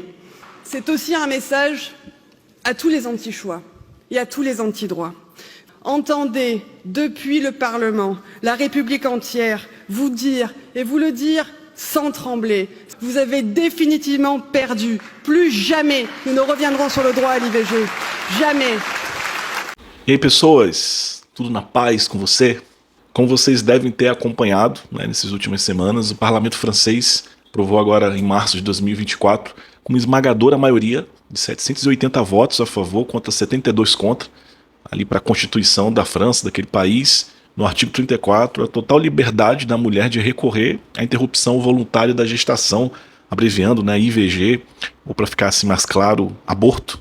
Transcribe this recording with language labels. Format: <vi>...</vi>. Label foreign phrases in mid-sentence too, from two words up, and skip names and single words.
<fr>C'est aussi un message à tous les anti-choix et à tous les anti-droits. Entendez, depuis le Parlement, la République entière vous dire, et vous le dire sans trembler, vous avez définitivement perdu. Plus jamais nous ne reviendrons sur le droit à l'IVG. Jamais.</fr> <pt>E aí, pessoas, tudo na paz com você? Como vocês devem ter acompanhado, nessas últimas semanas, o parlamento francês aprovou agora em março de 2024 com uma esmagadora maioria de 780 votos a favor contra 72 contra, ali para a Constituição da França, daquele país, no artigo 34, a total liberdade da mulher de recorrer à interrupção voluntária da gestação, abreviando, IVG, ou para ficar assim mais claro, aborto.</pt>